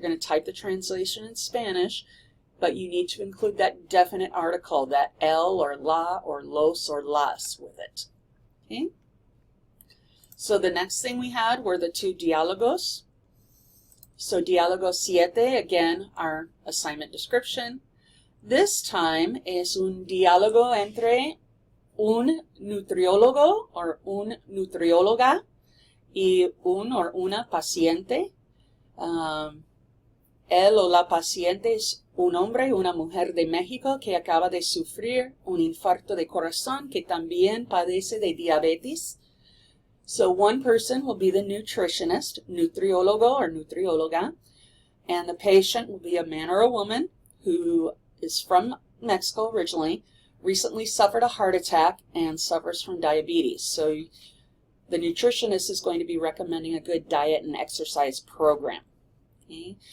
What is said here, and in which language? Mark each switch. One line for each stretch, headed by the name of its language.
English: You're going to type the translation in Spanish, but you need to include that definite article, that el or la or los or las with it. Okay? So the next thing we had were the two diálogos. So diálogo 7, again, our assignment description. This time
Spanish: es un diálogo entre un nutriólogo or un nutrióloga y un or una paciente. Él o la paciente es un hombre o una mujer de México que acaba de sufrir un infarto de corazón que también padece de diabetes.
English: So one person will be the nutritionist, nutriólogo or nutrióloga, and the patient will be a man or a woman who is from Mexico originally, recently suffered a heart attack, and suffers from diabetes. So the nutritionist is going to be recommending a good diet and exercise program. Okay?